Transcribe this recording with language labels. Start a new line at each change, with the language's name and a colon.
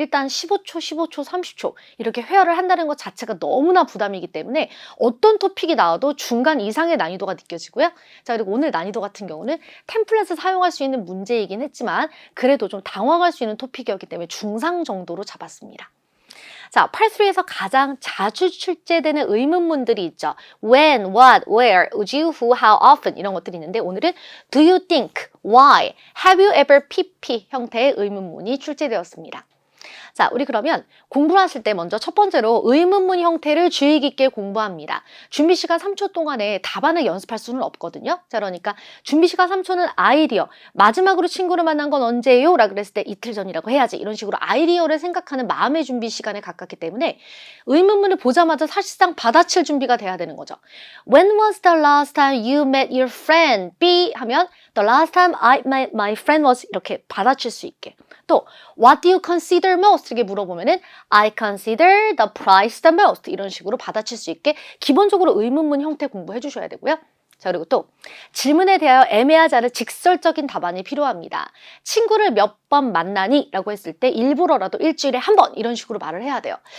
Korean: 일단 15초, 15초, 30초 이렇게 회화를 한다는 것 자체가 너무나 부담이기 때문에 어떤 토픽이 나와도 중간 이상의 난이도가 느껴지고요. 자, 그리고 오늘 난이도 같은 경우는 템플릿을 사용할 수 있는 문제이긴 했지만 그래도 좀 당황할 수 있는 토픽이었기 때문에 중상 정도로 잡았습니다. 자, Part 3에서 가장 자주 출제되는 의문문들이 있죠.
English: When, what, where, would you, who, how often
Korean: 이런 것들이 있는데 오늘은
English: Do you think, why, have you ever pp
Korean: 형태의 의문문이 출제되었습니다. 자, 우리 그러면 공부를 하실 때 먼저 첫 번째로 의문문 형태를 주의 깊게 공부합니다. 준비 시간 3초 동안에 답안을 연습할 수는 없거든요. 자, 그러니까 준비 시간 3초는 아이디어. 마지막으로 친구를 만난 건 언제예요? 라고 그랬을 때 이틀 전이라고 해야지. 이런 식으로 아이디어를 생각하는 마음의 준비 시간에 가깝기 때문에 의문문을 보자마자 사실상 받아칠 준비가 돼야 되는 거죠.
English: When was the last time you met your friend?
Korean: B 하면
English: The last time I met my friend was 이렇게 받아칠 수 있게. 또 What do you consider most?
Korean: 이렇게 물어보면은
English: I consider the price the most
Korean: 이런 식으로 받아칠 수 있게 기본적으로 의문문 형태 공부해 주셔야 되고요. 자, 그리고 또 질문에 대하여 애매하지 않은 직설적인 답안이 필요합니다. 친구를 몇 번 만나니? 라고 했을 때 일부러라도 일주일에 한 번 이런 식으로 말을 해야 돼요.